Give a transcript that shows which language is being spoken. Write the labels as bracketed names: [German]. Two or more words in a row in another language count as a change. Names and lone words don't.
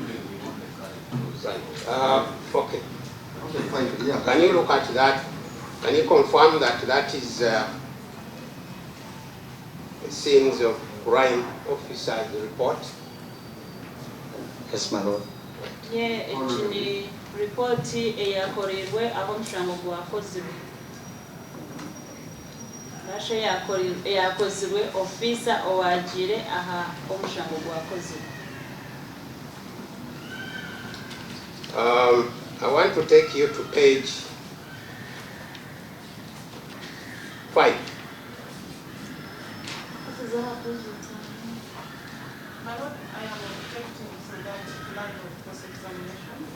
[English] Right. Okay. Okay, fine. Yeah. Can you look at that? Can you confirm that that is the scenes of crime officer's report? Yes, my lord. [Nyankole] Ye ekini report eyakolerwe abomushango gwakozibwe. Rashe yakozibwe officer owagire aha omushango gwakozibwe. [English] I want to take you to page 5. My lord, I am objecting to that line of cross-examination.